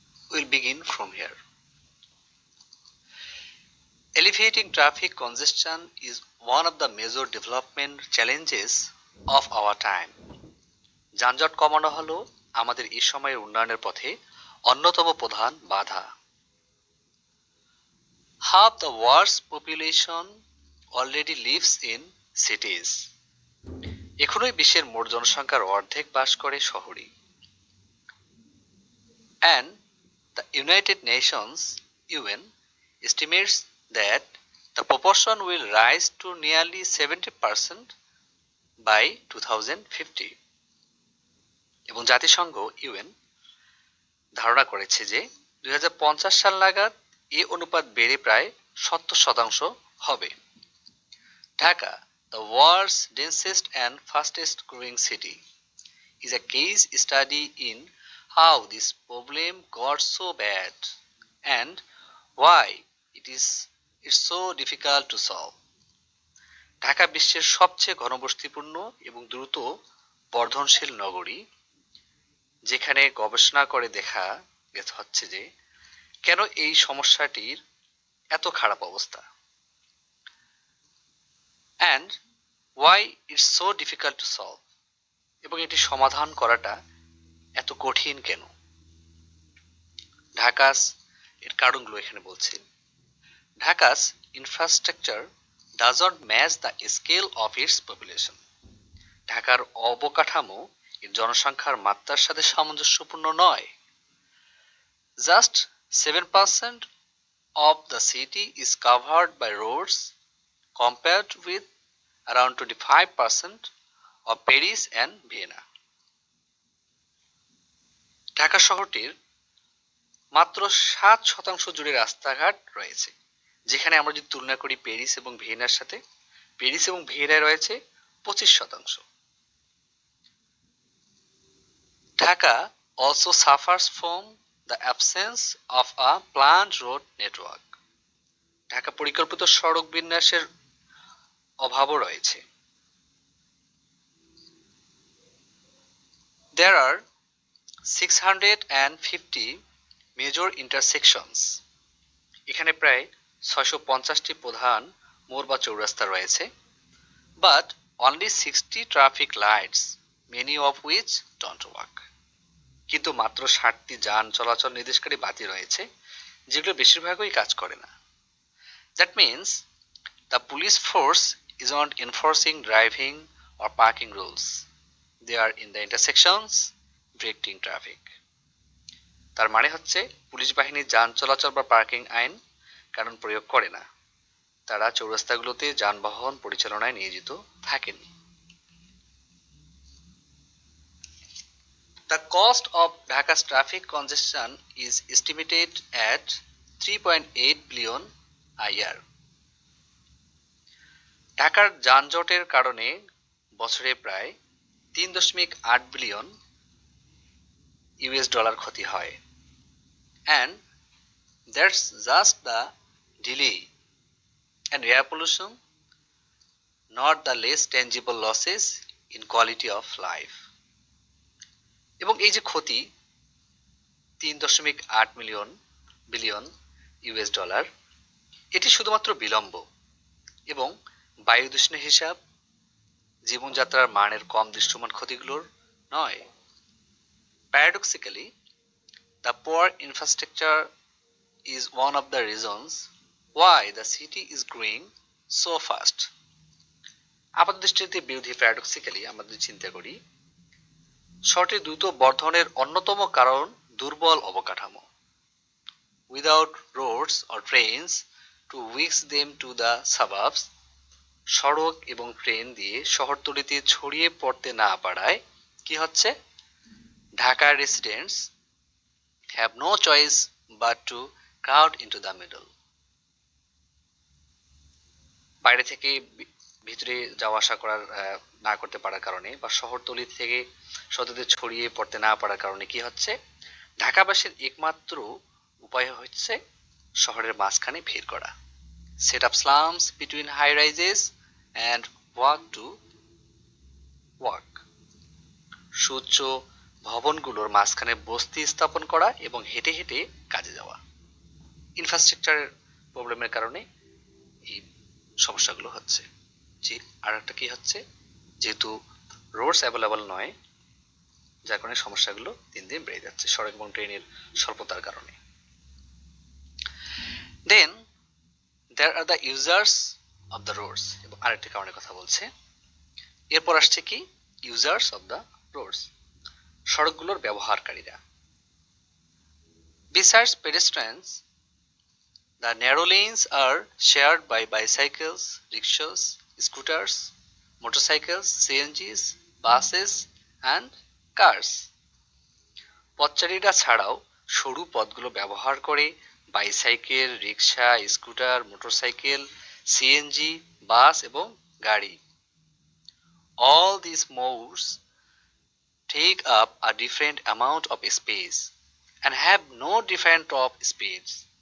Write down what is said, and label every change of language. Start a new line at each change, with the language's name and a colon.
English: We'll begin from here. Alleviating traffic congestion is one of the major development challenges of our time.
Bangla: যানজট কমানো হলো আমাদের এই সময়ের উন্নয়নের পথে অন্যতম প্রধান বাধা।
English: Half the world's population already lives in cities.
Bangla: এখনোই বিশ্বের মোট জনসংখ্যার অর্ধেক বাস করে শহরে।
English: And the United Nations (UN) estimates that the proportion will rise to nearly 70% by 2050
Bangla: এবং জাতিসংঘ (UN) ধারণা করেছে যে 2050 সাল নাগাদ এই অনুপাত বেড়ে প্রায় 70% হবে।
English: Dhaka, the world's densest and fastest growing city, is a case study in how this problem got so bad and why it's so difficult to solve.
Bangla: Dhaka বিশ্বের সবচেয়ে ঘনবসতিপূর্ণ এবং দ্রুত বর্ধনশীল নগরী, যেখানে গবেষণা করে দেখা হচ্ছে যে কেন এই সমস্যাটির এত খারাপ অবস্থা।
English: And why it's so difficult to solve,
Bangla: এবং এটি সমাধান করাটা এত কঠিন কেন। ঢাকাস এর কারণগুলো এখানে বলছি।
English: Dhaka's infrastructure does not match the scale of its population.
Bangla: ঢাকার অবকাঠামো এর জনসংখ্যার মাত্রার সাথে সামঞ্জস্যপূর্ণ নয়।
English: Just 7% of the city is covered by roads compared with around 25% of Paris and Vienna.
Bangla: Dhaka শহরটির মাত্র 7% জুড়ে রাস্তাঘাট রয়েছে, যেখানে আমরা যদি তুলনা করি প্যারিস এবং ভিয়েনার সাথে, প্যারিস এবং ভিয়েনায় রয়েছে 25%।
English: Dhaka also suffers from the absence of a planned road network.
Bangla: Dhaka পরিকল্পিত সড়ক বিন্যাসের অভাবও রয়েছে।
English: There are 650 major intersections.
Bangla: এখানে প্রায় 650টি প্রধান মোড় বা চৌরাস্তা রয়েছে।
English: But only 60 traffic lights, many of which don't work.
Bangla: কিন্তু মাত্র 60টি যান চলাচল নির্দেশকারী বাতি রয়েছে, যেগুলো বেশিরভাগই কাজ করে না।
English: That means the police force is not enforcing driving or parking rules. They are in the intersections directing traffic.
Bangla: তার মানে হচ্ছে পুলিশ বাহিনী যান চলাচল বা পার্কিং আইন কানুন প্রয়োগ করে না, তারা চৌরাস্তাগুলোতে যানবাহন পরিচালনায় নিয়োজিত থাকেন।
English: The cost of Dhaka's traffic congestion is estimated at 3.8 billion a year.
Bangla: ঢাকার যানজটের কারণে বছরে প্রায় 3.8 বিলিয়ন US$ ক্ষতি হয়।
English: And that's just the delay and air pollution, not the less tangible losses in quality of life.
Bangla: এবং এই যে ক্ষতি 3.8 বিলিয়ন, ইউএস ডলার। এটি শুধুমাত্র বিলম্ব এবং বায়ু দূষণের হিসাব, জীবনযাত্রার মানের কম দৃশ্যমান ক্ষতিগুলোর নয়।
English: Paradoxically, the poor infrastructure is one of the reasons why the city is growing so fast.
Bangla: আপাতদৃষ্টিতে বিরোধী প্যারাডক্সিক্যালি আমরা যদি চিন্তা করি, শহরটির দ্রুত বর্ধনের অন্যতম কারণ দুর্বল অবকাঠামো।
English: Without roads or trains to whisk them to the suburbs,
Bangla: সড়ক এবং ট্রেন দিয়ে শহরতলিতে ছড়িয়ে পড়তে না পারায় কি হচ্ছে, ঢাকার
English: Residents have no choice but to crowd into the middle.
Bangla: বাইরে থেকে ভিতরে যাওয়া আসা করার না করতে পারার কারণে বা শহরতলি থেকে শহরতলিতে ছড়িয়ে পড়তে না পারার কারণে কি হচ্ছে, ঢাকাবাসীর একমাত্র উপায় হচ্ছে শহরের মাঝখানে ভিড় করা।
English: Set up slums between high rises and walk to work.
Bangla: সুউচ্চ ভবনগুলোর মাঝখানে বস্তি স্থাপন করা এবং হেঁটে হেঁটে কাজে যাওয়া। ইনফ্রাস্ট্রাকচারের প্রবলেমের কারণে এই সমস্যাগুলো হচ্ছে। আর একটা কি হচ্ছে, যেহেতু
English: roads available
Bangla: নয়, যার কারণে সমস্যাগুলো দিন দিন বেড়ে যাচ্ছে সড়ক এবং ট্রেনের স্বল্পতার কারণে।
English: then there are the users of the roads,
Bangla: এবং আরেকটি কারণের কথা বলছে। এরপর আসছে কি,
English: users of the roads,
Bangla: সড়কগুলোর ব্যবহারকারীরা।
English: Besides pedestrians, the narrow lanes are shared by bicycles, rickshaws, scooters, motorcycles, CNGs, buses and cars.
Bangla: পথচারীরা ছাড়াও সরু পথগুলো ব্যবহার করে বাইসাইকেল, রিক্সা, স্কুটার, মোটরসাইকেল, সিএনজি, বাস এবং গাড়ি।
English: All these modes take up a different amount of space and have no different top speeds.